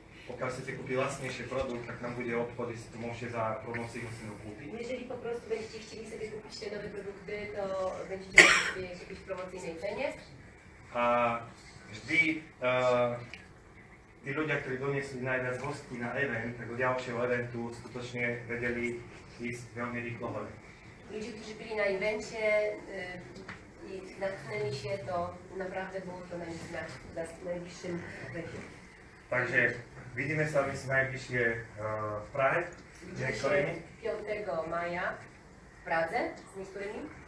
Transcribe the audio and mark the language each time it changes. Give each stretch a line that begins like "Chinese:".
Slovak: Pokiaľ chcete kúpiť lacnejší produkt, tak tam bude obchod, si to môžete za promociju si ho kúpiť.
Polish: Jeżeli po prostu będziecie chcieli sobie kupić te nowe produkty, to będziecie mogli sobie kupić w promocyjnej cenie.
Slovak: A vždy tí ľudia, ktorí doniesli najviac hostí na event, tak do ďalšieho eventu skutočne vedeli ísť veľmi rýchlo hore.
Polish: Ludzie, którzy byli na evencie i natchnęli się, to naprawdę było to na najbliższym evencie.
Slovak: Takže vidíme sa myslím najbližšie v Prahe s
Polish: Widzimy
Slovak: niektorými.
Polish: się 5 maja w Pradze z niektórymi.